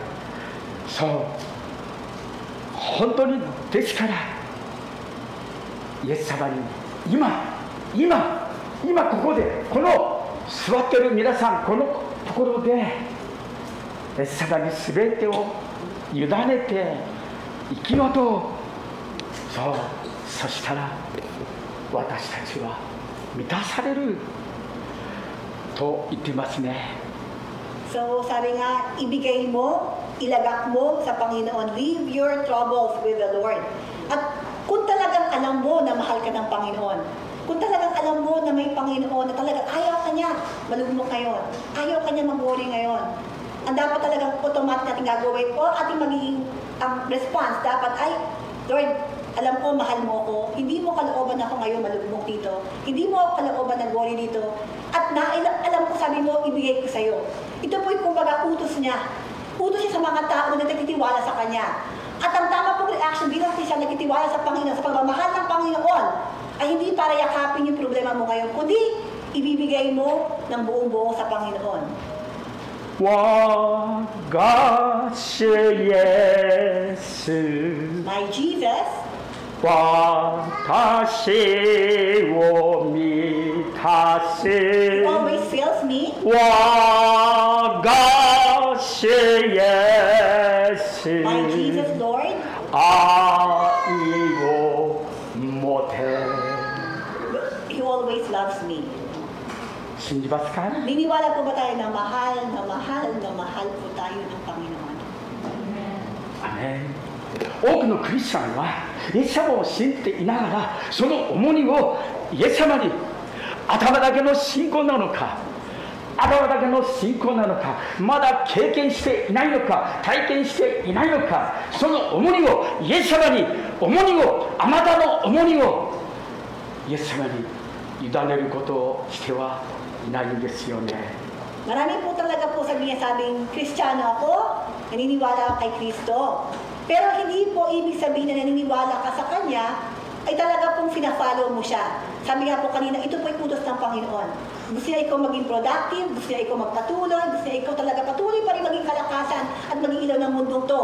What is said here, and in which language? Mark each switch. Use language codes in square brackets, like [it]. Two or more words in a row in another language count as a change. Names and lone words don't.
[ja] そう、本当にですからイエス様に今ここで、この座っている皆さん、このところでイエス様に全てを委ねて生きようと。そう、そしたら私たちは満たされると言っていますね。 [tl] So sabi nga, ibigay mo, ilagak mo sa Panginoon, [en] leave your troubles with the Lord. [tl] At kung talagang alam mo na mahal ka ng Panginoon, kung talagang alam mo na may Panginoon, na talagang ayaw ka niya malugmok ngayon, ayaw ka niya mag-worry ngayon, ang dapat talagang automatic natin gagawin o ating magiging response dapat ay, Lord, alam ko, mahal mo ako, hindi mo kalooban ako ngayon malugmok dito, hindi mo ako kalooban ng worry dito, at alam ko, sabi mo, ibigay ko sa'yo. Ito po'y kumbaga utos niya. Utos siya sa mga tao na nagtitiwala sa Kanya. At ang tama pong reaction bilang siya nagtitiwala sa Panginoon, sa pagmamahal ng Panginoon, ay hindi para yakapin yung problema mo ngayon, kundi ibibigay mo ng buong-buo sa Panginoon. [ja] 我が主イエス [en] My Jesus, [ja] 私を満た [en] He [ja] す [en] always fills me. [ja] 我が主イエス [en] My Jesus, Lord, [ja] 愛を持て [en] He always loves me. [ja] 信じますか [tl] Niniwala po ba tayo na mahal po tayo ng Panginoon? [ja] アメン。多くのクリスチャンはイエス様を信じていながら、その重荷をイエス様に、頭だけの信仰なのか、頭だけの信仰なのか、まだ経験していないのか、体験していないのか、その重荷をイエス様に、あなたの重荷をイエス様に委ねることをしてはいないんですよね。 [tl] Marami po talaga po sabing Kristiyano ako, naniniwala ako kay Kristo. Pero hindi po ibig sabihin na naniniwala ka sa Kanya, ay talaga pong fina-follow mo siya. Sabi nga po kanina, ito po ay utos ng Panginoon. Gusto niya ikaw maging productive, gusto niya ikaw magpatuloy, gusto niya ikaw talaga patuloy pa rin maging kalakasan at maging ilaw ng mundong to.